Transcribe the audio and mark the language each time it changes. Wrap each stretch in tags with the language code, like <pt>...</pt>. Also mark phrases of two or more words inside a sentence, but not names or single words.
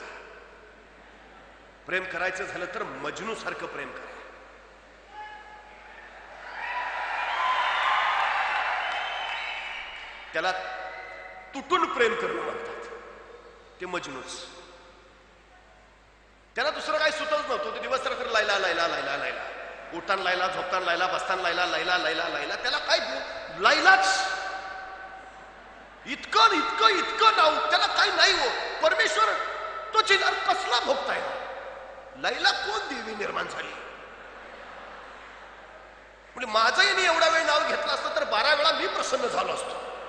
<mr>प्रेम करायचं झालं तर मजनू सारखं प्रेम करा. त्याला तुटून प्रेम करणं म्हणतात, ते मजनूच. त्याला दुसरं काही सुचत नव्हतं, ते दिवस रात्र लायला लायला लायला लायला, उठान लायला, झोपतान लायला, बसतान लायला, लायला लायला लायला. त्याला काय लायलाच, इतकं इतकं इतकं नाव, त्याला काही नाही हो. परमेश्वर तो चिल्लर कसला भोगताय? लैला कोण देवी निर्माण झाली? म्हणजे माझंही एवढा वेळ नाव घेतलं असतं तर 12 वेळा मी प्रसन्न झालो असतो.</mr>